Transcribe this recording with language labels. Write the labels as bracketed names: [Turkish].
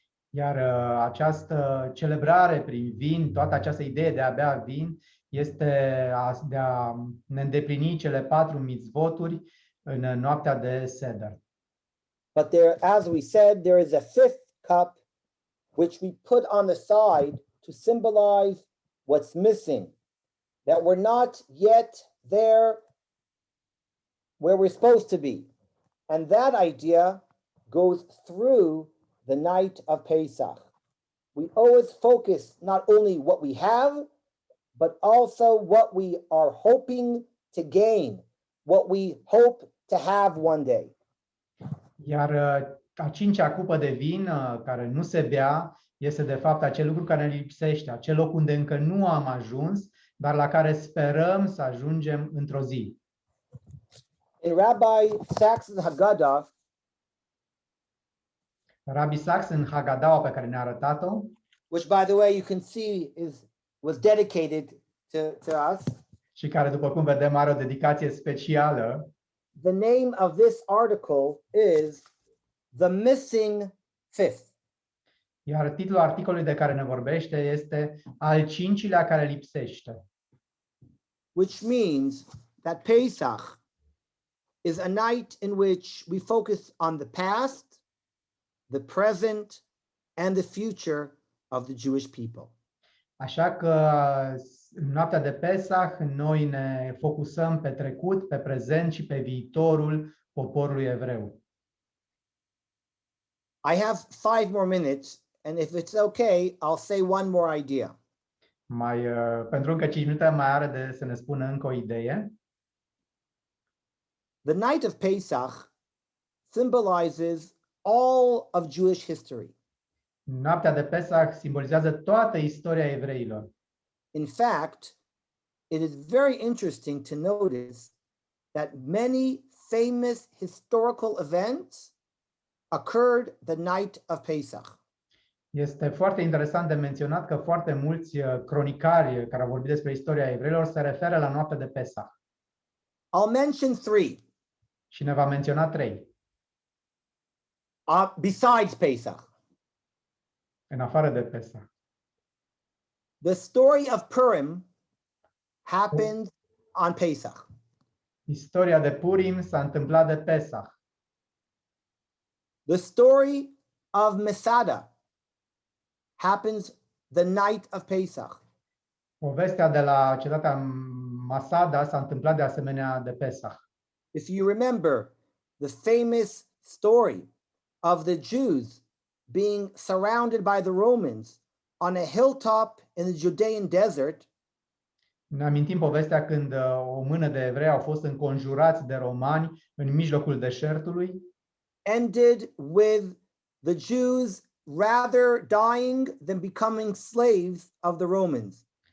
[Romanian] Iar această celebrare prin vin, toată această idee de a bea vin, este de a ne îndeplini cele 4 mitzvoturi în noaptea de Seder. [English] But there, as we said, there is a 5th cup which we put on the side to symbolize what's missing, that we're not yet there where we're supposed to be. And that idea goes through the night of Pesach. We always focus not only what we have, but also what we are hoping to gain, what we hope to have one day. [Romanian] Iar a cincea cupă de vin care nu se bea este de fapt acel lucru care ne lipsește, acel loc unde încă nu am ajuns, dar la care sperăm să ajungem într-o zi. [English] In Rabbi Sachs's Haggadah, [Romanian] Rabbi Sachs în Hagadawa pe care ne-a arătat-o, [English] which by the way you can see was dedicated to us. [Romanian] Și care, după cum vedem, are o dedicație specială. [English] The name of this article is The Missing Fifth. [Romanian] Iar titlul articolului de care ne vorbește este Al cincilea care lipsește. [English] Which means that Pesach is a night in which we focus on the past, the present, and the future of the Jewish people. [Romanian] Așa că în noaptea de Pesach noi ne focusăm pe trecut, pe prezent și pe viitorul poporului evreu. [English] I have 5 more minutes, and if it's okay, I'll say one more idea. [Romanian] Pentru încă 5 minute mai are să ne spună încă o idee. [English] The night of Pesach symbolizes all of Jewish history. [Romanian] Noaptea de Pesach simbolizează toată istoria evreilor. [English] In fact, it is very interesting to notice that many famous historical events occurred the night of Pesach. [Romanian] Este foarte interesant de menționat că foarte mulți cronicari care au vorbit despre istoria evreilor se referă la noaptea de Pesach. [English] I'll mention 3. [Romanian] Și ne va menționa 3. [English] Besides Pesach. [Romanian] În afară de Pesach. [English] The story of Purim happened on Pesach. [Romanian] Istoria de Purim s-a întâmplat de Pesach. [English] The story of Masada happens the night of Pesach. [Romanian] Povestea de la cetatea Masada s-a întâmplat de asemenea de Pesach. [English] If you remember the famous story of the Jews being surrounded by the Romans on a hilltop in the Judean desert, [Romanian] Ne amintim povestea când o mână de evrei au fost înconjurați de romani în mijlocul deșertului. [English] ended with the Jews rather dying than becoming slaves of the Romans.